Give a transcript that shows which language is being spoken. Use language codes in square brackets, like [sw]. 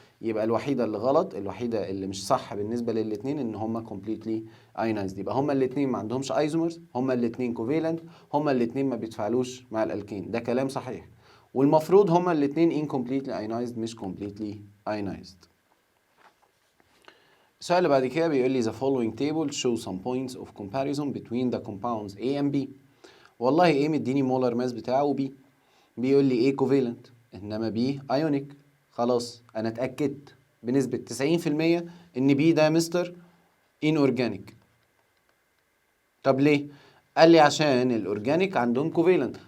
[ar] يبقى الوحيدة اللي غلط الوحيدة اللي مش صح بالنسبة للاتنين ان هما completely ionized. يبقى هما الاتنين ما عندهمش ايزومرز هما الاتنين covalent هما الاتنين ما بيتفاعلوش مع الالكين. ده كلام صحيح. والمفروض هما الاتنين incompletely ionized مش completely ionized. السؤال اللي بعد كده بيقول لي [en] the following table show some points of comparison between the compounds A and B. [ar] والله A مديني مولر ماس بتاعه B بيقول لي A covalent انما B ionic. خلاص انا اتأكدت بنسبة 90% ان B ده مستر inorganic. طب ليه؟ قال لي عشان الاورجانيك عندهم كوفيلنت.